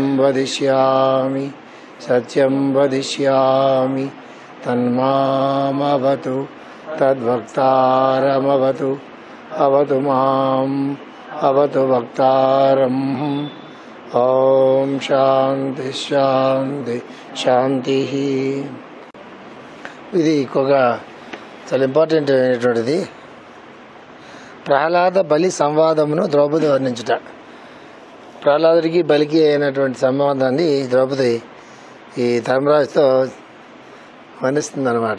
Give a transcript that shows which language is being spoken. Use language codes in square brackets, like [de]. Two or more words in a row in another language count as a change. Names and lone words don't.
[sa] वदिष्यामि सत्यं वदिष्यामि तन्मामवतु तद्वक्तारमवतु अवतु माम् अवतु वक्तारम् ओम शांति शांति शांति [te] ఇది ఒక చాలా ఇంపార్టెంట్ అయినటువంటిది. ప్రహ్లాద బలి సంవాదమును ద్రౌపది వర్ణించుట. ప్రహ్లాదుడికి బలికి అయినటువంటి సంవాదాన్ని ద్రౌపది ఈ ధర్మరాజుతో వర్ణిస్తుంది అన్నమాట.